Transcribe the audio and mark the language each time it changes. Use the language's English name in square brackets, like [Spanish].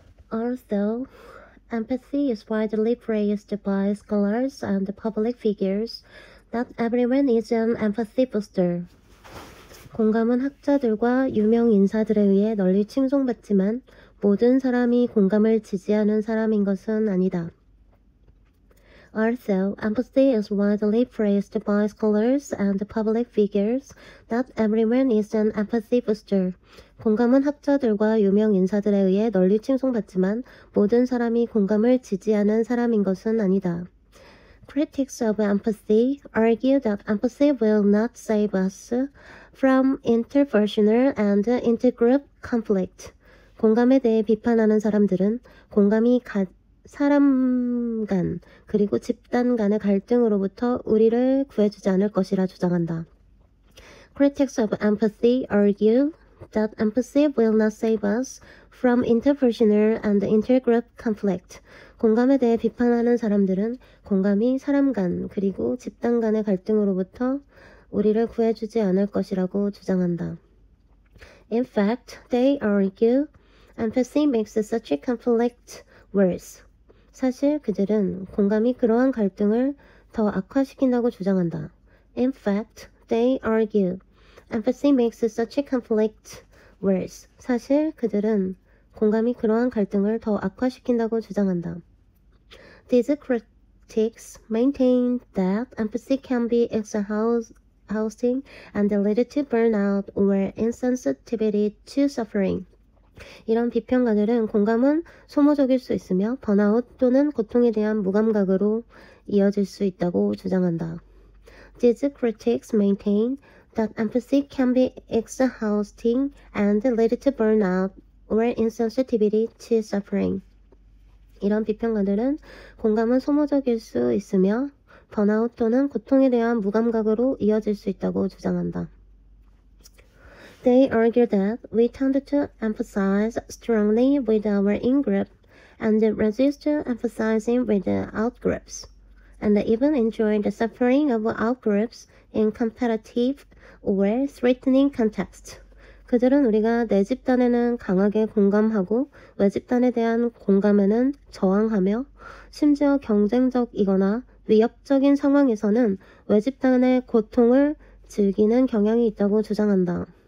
[English] Also, empathy is widely praised by scholars and public figures. Not everyone is an empathy booster. [Korean] 공감은 학자들과 유명 인사들에 의해 널리 칭송받지만 모든 사람이 공감을 지지하는 사람인 것은 아니다. [English] Also, empathy is widely praised by scholars and public figures. Not everyone is an empathy booster. [Korean] 공감은 학자들과 유명 인사들에 의해 널리 칭송받지만 모든 사람이 공감을 지지하는 사람인 것은 아니다. [English] Critics of empathy argue that empathy will not save us from interpersonal and intergroup conflict. [Korean] 공감에 대해 비판하는 사람들은 공감이 사람 간 그리고 집단 간의 갈등으로부터 우리를 구해주지 않을 것이라 주장한다. [English] Critics of empathy argue that empathy will not save us from interpersonal and intergroup conflict. [Korean] 공감에 대해 비판하는 사람들은 공감이 사람 간 그리고 집단 간의 갈등으로부터 우리를 구해주지 않을 것이라고 주장한다. [English] In fact, they argue empathy makes such a conflict worse. [Korean] 사실 그들은 공감이 그러한 갈등을 더 악화시킨다고 주장한다. [English] In fact, they argue empathy makes such a conflict worse. [Korean] 사실 그들은 공감이 그러한 갈등을 더 악화시킨다고 주장한다. [English] These critics maintain that empathy can be exhausting and lead to burnout or insensitivity to suffering. [Korean] 이런 비평가들은 공감은 소모적일 수 있으며 번아웃 또는 고통에 대한 무감각으로 이어질 수 있다고 주장한다. [English] These critics maintain that empathy can be exhausting and lead to burnout or insensitivity to suffering. [Korean] 이런 비평가들은 공감은 소모적일 수 있으며 번아웃 또는 고통에 대한 무감각으로 이어질 수 있다고 주장한다. [English] They argue that we tend to empathize strongly with our in-group and resist emphasizing with the out-groups, and even enjoy the suffering of out-groups in competitive or threatening contexts. [Korean] 그들은 우리가 내 집단에는 강하게 공감하고 외 집단에 대한 공감에는 저항하며 심지어 경쟁적이거나 위협적인 상황에서는 외 집단의 고통을 즐기는 경향이 있다고 주장한다.